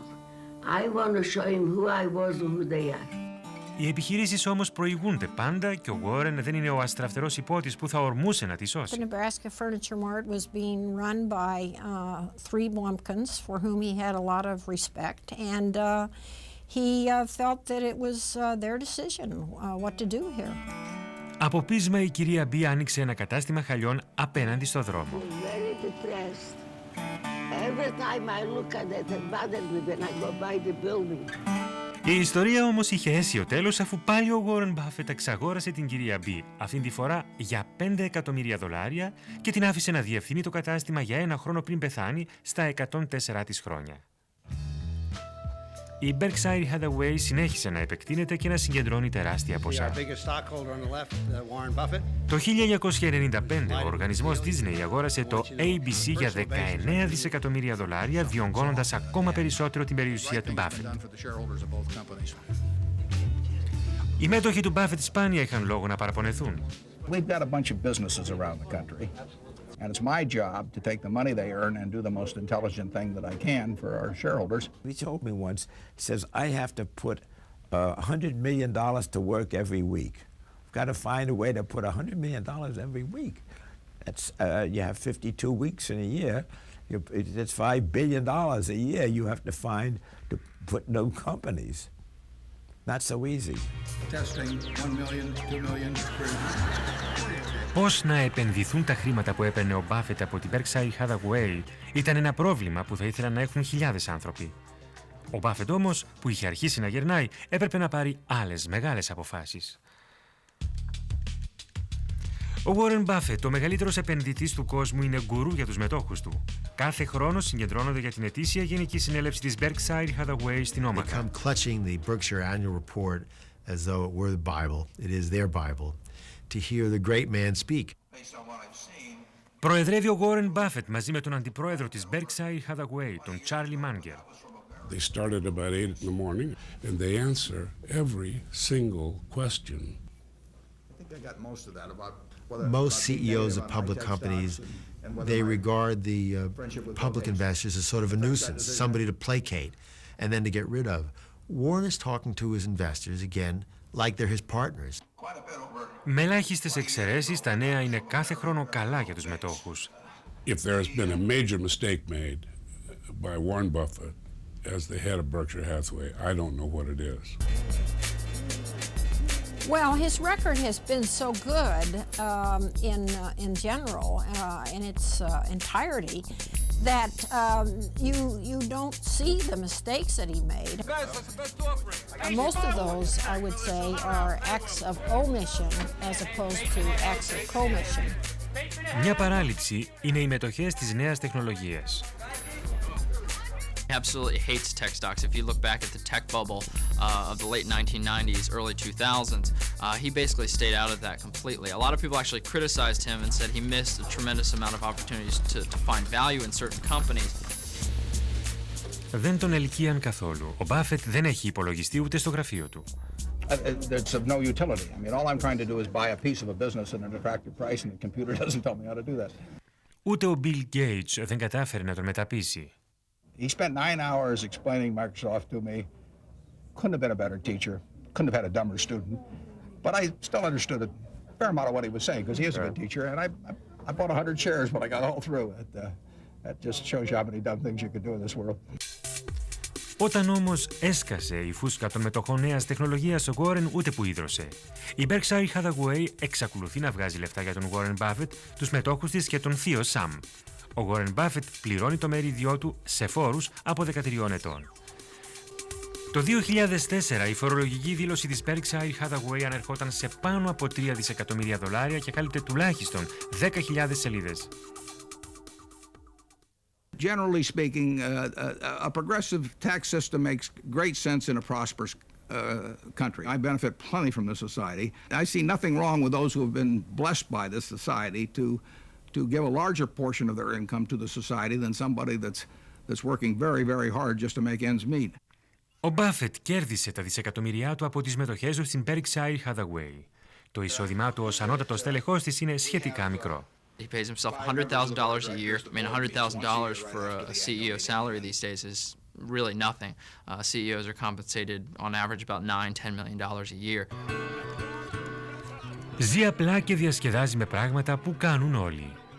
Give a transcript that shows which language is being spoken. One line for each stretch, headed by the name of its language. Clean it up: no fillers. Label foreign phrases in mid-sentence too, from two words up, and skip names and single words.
English: I want to show him who I was and who they are.
Greek: Οι επιχειρήσεις όμως προηγούνται πάντα και ο Warren δεν είναι ο αστραφτερός υπότης που θα ορμούσε να τη σώσει.
English: The Nebraska Furniture Mart was being run by 3 Blumpkins for whom he had a lot of respect, and he felt that it was their decision what to do here.
Greek: Από πείσμα η κυρία Μπι άνοιξε ένα κατάστημα χαλιών απέναντι στο δρόμο.
English: Very depressed. Every time I look at it, it bothers me when I go by the building.
Greek: Η ιστορία όμως είχε αίσιο τέλος αφού πάλι ο Warren Buffett εξαγόρασε την κυρία Μπι, αυτήν τη φορά για $5 εκατομμύρια και την άφησε να διευθύνει το κατάστημα για 1 χρόνο πριν πεθάνει στα 104 της χρόνια. Η Berkshire Hathaway συνέχισε να επεκτείνεται και να συγκεντρώνει τεράστια ποσά. Το 1995 ο οργανισμός Disney αγόρασε το ABC για $19 δισεκατομμύρια, διονγκώνοντας ακόμα περισσότερο την περιουσία του Buffett. Οι μέτοχοι του Buffett σπάνια είχαν λόγο να παραπονεθούν.
English: We've got a bunch of businesses around the country. And it's my job to take the money they earn and do the most intelligent thing that I can for our shareholders. He told me once, he says, I have to put $100 million to work every week. I've got to find a way to put $100 million every week. That's, you have 52 weeks in a year. That's $5 billion a year you have to find to put new companies. Not so easy. Testing, 1 million, 2 million.
Greek: Πώς να επενδυθούν τα χρήματα που έπαιρνε ο Buffett από την Berkshire Hathaway ήταν ένα πρόβλημα που θα ήθελαν να έχουν χιλιάδες άνθρωποι. Ο Buffett όμως, που είχε αρχίσει να γερνάει, έπρεπε να πάρει άλλες μεγάλες αποφάσεις. Ο Warren Buffett, ο μεγαλύτερος επενδυτής του κόσμου, είναι γκουρού για τους μετόχους του. Κάθε χρόνο συγκεντρώνονται για την ετήσια Γενική Συνέλευση της Berkshire Hathaway στην Όμαχα.
English: They come clutching the Berkshire Annual Report as though it were the Bible. It is their Bible. To hear the great man speak.
Greek: Προεδρεύει ο Warren Buffett μαζί με τον αντιπρόεδρο της Berkshire Hathaway, τον Charlie Munger.
English: They started about 8 in the morning and they answer every single question. I think I got most of that about most CEOs of public companies, they regard the public investors as sort of a nuisance, somebody to placate and then to get rid of. Warren is talking to his investors, again, like they're his partners.
Greek: Με ελάχιστες εξαιρέσεις, τα νέα είναι κάθε χρόνο καλά για τους μετόχους.
English: If there's been a major mistake made by Warren Buffett as the head of Berkshire Hathaway, I don't know what it is. Well, his record has been so good in general, in its entirety, that you don't see the mistakes that he made. Most of those, I would say, are acts of omission as opposed to acts of commission.
Greek: Μια παράληψη είναι οι μετοχές της νέας τεχνολογίας.
English: Absolutely hates tech stocks. If you look back at the tech bubble of the late 1990s, early 2000s, he basically stayed out of that completely. A lot of people actually criticized him and said he missed a tremendous amount of opportunities to find value in certain companies.
Greek: Δεν τον ελκύαν καθόλου. Ο Buffett δεν έχει υπολογιστή ούτε στο γραφείο του.
English: It's of no utility. I mean, all I'm trying to do is buy a piece of a business at an attractive price and the computer doesn't tell me how to do that.
Greek: Ούτε ο Bill Gates δεν κατάφερε να τον μεταπείσει.
English: He spent 9 hours explaining Microsoft to me. Couldn't have been a better teacher. Couldn't have had a dumber student. But I still understood a fair amount of what he was saying because he is a good teacher. And I bought 100 shares when I got all through That just shows you how many dumb things you can do in this world.
Greek: Όταν όμως έσκασε η φούσκα των μετοχών νέας τεχνολογίας, ο Warren ούτε που ίδρωσε. Η Berkshire Hathaway εξακολουθεί να βγάζει λεφτά για τον Warren Buffett, τους μετόχους της και τον θείο Sam. Ο Warren Buffett πληρώνει το μερίδιό του σε φόρους από 13 ετών. Το 2004 η φορολογική δήλωση της Berkshire Hathaway ανερχόταν σε πάνω από $3 δισεκατομμύρια και κάλυπτε τουλάχιστον 10.000 σελίδες.
English: Generally speaking, a progressive tax system makes great sense in a prosperous country. I benefit plenty from this society. I see nothing wrong with those who have been blessed by this society to give a larger portion of their income to the society than somebody that's working very, very hard just to make ends meet.
Greek: Ο Buffett κέρδισε τα δισεκατομμύρια του από τις μετοχές του στην Berkshire Hathaway. Το εισόδημά του ως ανώτατος τέλεχος της είναι σχετικά μικρό.
English: He pays himself $100,000 a year. I mean, $100,000 for a CEO salary these days is really nothing. CEOs are compensated on average about $9-10 million a year.
Greek: Ζει απλά και διασκεδάζει με πράγματα που κάνουν όλοι.